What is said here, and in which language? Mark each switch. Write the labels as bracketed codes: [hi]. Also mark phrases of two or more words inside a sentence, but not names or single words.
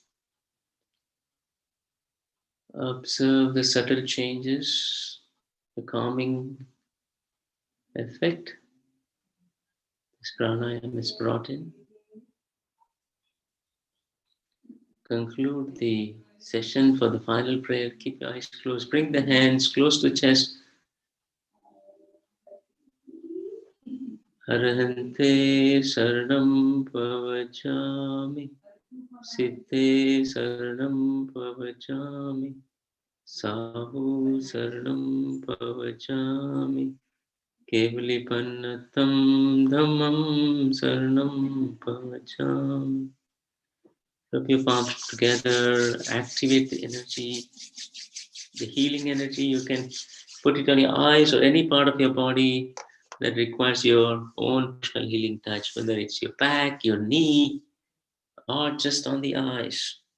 [en] Observe the subtle changes, the calming effect this pranayama is brought in. Conclude the session for the final prayer. Keep your eyes closed. Bring the hands close to the chest. [pra] Arahante Saranam Pavachami. Siddhe Saranam Pavachami. Sahu Saranam Pavachami. Kevalipannatam Dhammam Saranam Pavachami. [en] Rub your palms together, activate the energy, the healing energy. You can put it on your eyes or any part of your body that requires your own personal healing touch, whether it's your back, your knee, or just on the eyes.